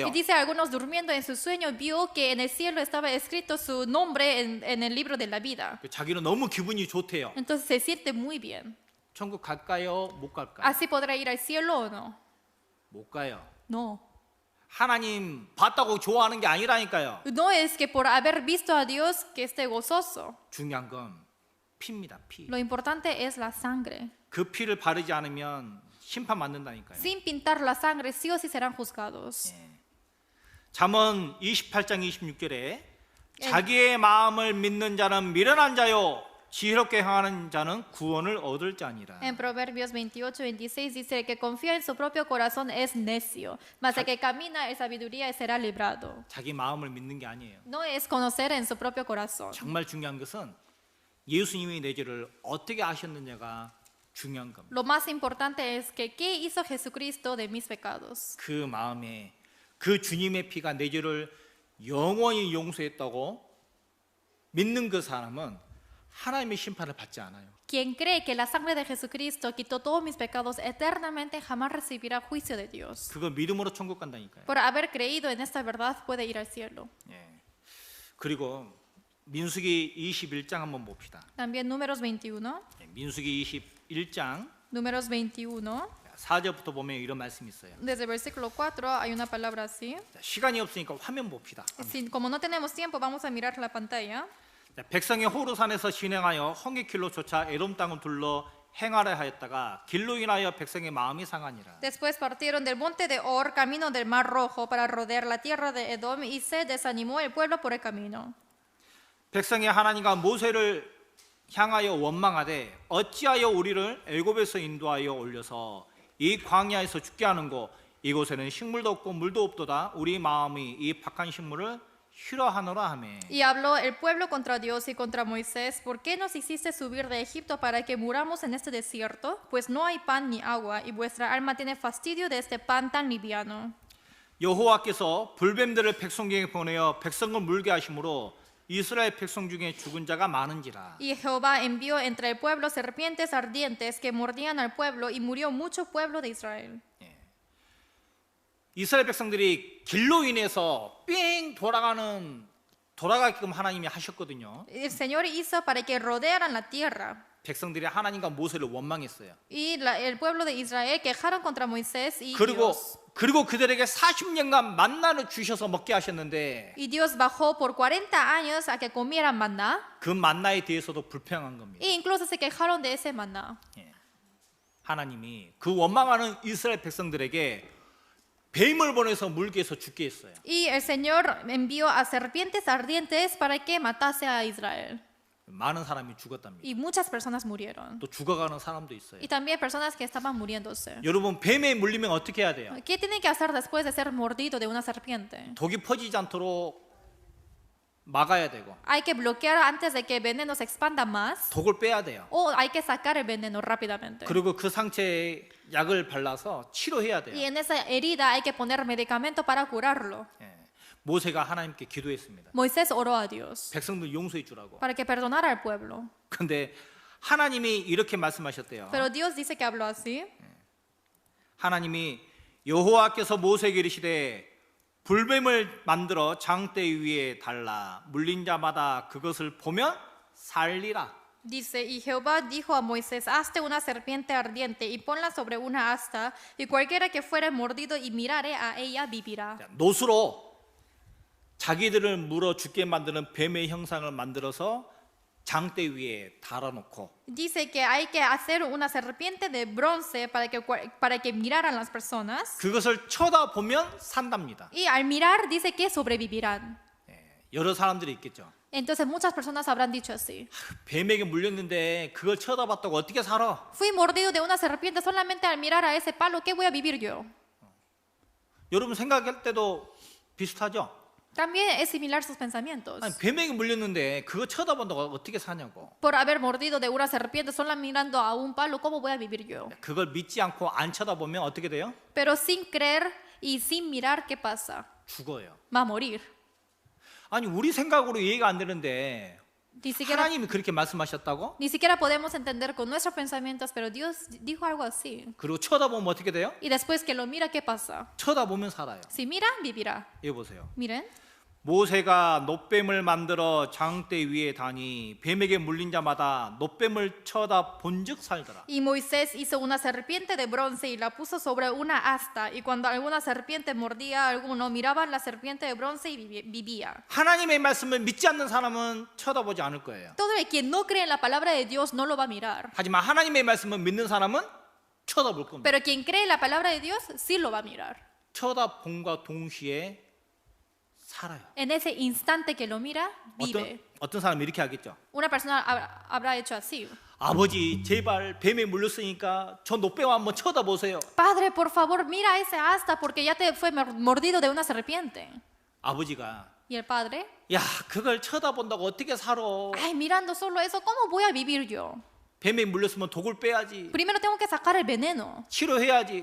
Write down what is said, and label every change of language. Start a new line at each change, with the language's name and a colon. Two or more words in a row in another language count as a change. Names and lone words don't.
Spanish: Y dice algunos durmiendo en su sueño vio que en el cielo estaba escrito su nombre en el libro de la vida.
Korean: 자기는 너무 기분이 좋대요.
Spanish: Entonces se siente muy bien.
Korean: 천국 갈까요? 못 갈까요?
Spanish: ¿Así podrá ir al cielo o no?
Korean: 못 가요.
Spanish: No.
Korean: 하나님 봤다고 좋아하는 게 아니라니까요.
Spanish: No es que por haber visto a Dios que esté gozoso.
Korean: 중요한 건 피입니다. 피.
Spanish: Lo importante es la sangre.
Korean: 그 피를 바르지 않으면 심판 받는다니까요.
Spanish: Sin pintar la sangre, sí o sí serán juzgados.
Korean: 잠언 28장 26절에 자기의 마음을 믿는 자는 미련한 자요 지혜롭게 행하는 자는 구원을 얻을 자니라.
Spanish: En Proverbios 28-26 dice que confía en su propio corazón es necio, mas el que camina en sabiduría será librado.
Korean: 자기 마음을 믿는 게 아니에요.
Spanish: No es conocer en su propio corazón.
Korean: 정말 중요한 것은 예수님이 내 죄를 어떻게 아셨느냐가 중요한 겁니다.
Spanish: Lo más importante es que ¿qué hizo Jesucristo de mis pecados?
Korean: 그 마음에 그 주님의 피가 내 죄를 영원히 용서했다고 믿는 그 사람은 하나님의 심판을 받지 않아요.
Spanish: Quien cree que la sangre de Jesucristo quitó todos mis pecados eternamente jamás recibirá juicio de Dios.
Korean: 그거 믿음으로 천국 간다니까요.
Spanish: Por haber creído en esta verdad puede ir al cielo.
Korean: 그리고 민수기 21장 한번 봅시다.
Spanish: También Números 21.
Korean: 민수기 21장
Spanish: Números 21.
Korean: 4절부터 보면 이런 말씀이 있어요.
Spanish: Desde el versículo 4 hay una palabra así.
Korean: 시간이 없으니까 화면 봅시다.
Spanish: Como no tenemos tiempo, vamos a mirar la pantalla.
Korean: 백성이 호르산에서 진행하여 홍해길로 쫓아 에돔 땅을 둘러 행하려 하였다가 길로 인하여 백성의 마음이 상하니라.
Spanish: Después partieron del monte de Or, camino del Mar Rojo, para rodear la tierra de Edom, y se desanimó el pueblo por el camino.
Korean: 백성이 하나님과 모세를 향하여 원망하되 어찌하여 우리를 애굽에서 인도하여 올려서 이 광야에서 죽게 하는고 이곳에는 식물도 없고 물도 없도다 우리 마음이 이 박한 식물을 싫어하노라 하매.
Spanish: Y habló el pueblo contra Dios y contra Moisés: ¿Por qué nos hiciste subir de Egipto para que muramos en este desierto? Pues no hay pan ni agua, y vuestra alma tiene fastidio de este pan tan liviano.
Korean: 여호와께서 불뱀들을 백성 중에 보내어 백성을 물게 하심으로 이스라엘 백성 중에 죽은 자가 많은지라.
Spanish: Y Jehová envió entre el pueblo serpientes ardientes que mordían al pueblo, y murió mucho pueblo de Israel.
Korean: 이스라엘 백성들이 길로 인해서 삥 돌아가는 돌아가게끔 하나님이 하셨거든요.
Spanish: El Señor hizo para que rodearan la tierra.
Korean: 백성들이 하나님과 모세를 원망했어요.
Spanish: Y el pueblo de Israel quejaron contra Moisés y
Korean: 그리고
Spanish: Dios.
Korean: 그들에게 40년간 만나를 주셔서 먹게 하셨는데
Spanish: Y Dios bajó por 40 años a que comieran maná.
Korean: 그 만나에 대해서도 불평한 겁니다.
Spanish: E incluso se quejaron de ese maná.
Korean: 하나님이 그 원망하는 이스라엘 백성들에게 뱀을 보내서 물게 해서 죽게 했어요.
Spanish: Y el Señor envió a serpientes ardientes para que matase a Israel.
Korean: 많은 사람이 죽었답니다.
Spanish: Y muchas personas murieron.
Korean: 또 죽어가는 사람도 있어요.
Spanish: Y también personas que estaban muriéndose.
Korean: 여러분 뱀에 물리면 어떻게 해야 돼요?
Spanish: ¿Qué tienen que hacer después de ser mordido de una serpiente?
Korean: 독이 퍼지지 않도록 막아야 되고
Spanish: Hay que bloquear antes de que el veneno se expanda más.
Korean: 독을 빼야 돼요.
Spanish: O hay que sacar el veneno rápidamente.
Korean: 그리고 그 상처에 약을 발라서 치료해야
Spanish: Y
Korean: 돼요.
Spanish: en esa herida hay que poner medicamento para curarlo.
Korean: 모세가 하나님께 기도했습니다.
Spanish: Moisés oró a Dios
Korean: 백성들 용서해 주라고.
Spanish: para que perdonara al pueblo.
Korean: 근데 하나님이 이렇게 말씀하셨대요.
Spanish: Pero Dios dice que habló así.
Korean: 하나님이 여호와께서 모세에게 이르시되 불뱀을 만들어 장대 위에 달라 물린 자마다 그것을 보면 살리라.
Spanish: Dice, y Jehová dijo a Moisés, hazte una serpiente ardiente y ponla sobre una asta, y cualquiera que fuere mordido y mirare a ella vivirá.
Korean: 노수로 자기들을 물어 죽게 만드는 뱀의 형상을 만들어서 장대 위에 달아놓고
Spanish: Dice que hay que hacer una serpiente de bronce para que miraran las personas,
Korean: 그것을 쳐다보면 산답니다.
Spanish: y al mirar dice que sobrevivirán.
Korean: 여러 사람들이 있겠죠.
Spanish: Entonces muchas personas habrán dicho así,
Korean: 뱀에게 물렸는데 그걸 쳐다봤다고 어떻게 살아?
Spanish: fui mordido de una serpiente solamente al mirar a ese palo, ¿qué voy a vivir yo?
Korean: 여러분 생각할 때도 비슷하죠?
Spanish: También es similar sus pensamientos.
Korean: 아니, 뱀에게 물렸는데 그거 쳐다본다고 어떻게 사냐고.
Spanish: Por haber mordido de una serpiente solo mirando a un palo, ¿cómo voy a vivir yo?
Korean: 그걸 믿지 않고 안 쳐다보면 어떻게 돼요?
Spanish: Pero sin creer y sin mirar, ¿qué pasa?
Korean: 죽어요.
Spanish: Va a morir.
Korean: 아니 우리 생각으로 이해가 안 되는데
Spanish: Ni siquiera,
Korean: 하나님이 그렇게 말씀하셨다고?
Spanish: ni siquiera podemos entender con nuestros pensamientos, pero Dios dijo algo así.
Korean: 그리고 쳐다보면 어떻게 돼요?
Spanish: Y después que lo mira, ¿qué pasa?
Korean: 쳐다보면 살아요.
Spanish: Si mira, vivirá.
Korean: 이거 보세요.
Spanish: Miren,
Korean: 모세가 놋뱀을 만들어 장대 위에 다니 뱀에게 물린 자마다 놋뱀을 쳐다본즉 살더라.
Spanish: y Moisés hizo una serpiente de bronce y la puso sobre una asta, y cuando alguna serpiente mordía a alguno, miraban la serpiente de bronce y vivía.
Korean: 하나님의 말씀을 믿지 않는 사람은 쳐다보지 않을 거예요.
Spanish: Todo el que no cree en la palabra de Dios no lo va a mirar.
Korean: 하지만 하나님의 말씀을 믿는 사람은 쳐다볼 겁니다.
Spanish: Pero quien cree en la palabra de Dios sí lo va a mirar.
Korean: 쳐다봄과 동시에 살아요.
Spanish: En ese instante que lo mira, vive.
Korean: 어떤 사람이 이렇게 하겠죠.
Spanish: Una persona habrá hecho así.
Korean: 아버지 제발 뱀에 물렸으니까 저 놋뱀 한번 쳐다보세요.
Spanish: Padre, por favor, mira ese asta porque ya te fue mordido de una serpiente.
Korean: 아버지가
Spanish: Y el padre,
Korean: 야 그걸 쳐다본다고 어떻게 살아?
Spanish: ay, mirando solo eso, ¿cómo voy a vivir yo?
Korean: 뱀에 물렸으면 독을 빼야지.
Spanish: Primero tengo que sacar el veneno.
Korean: 치료해야지.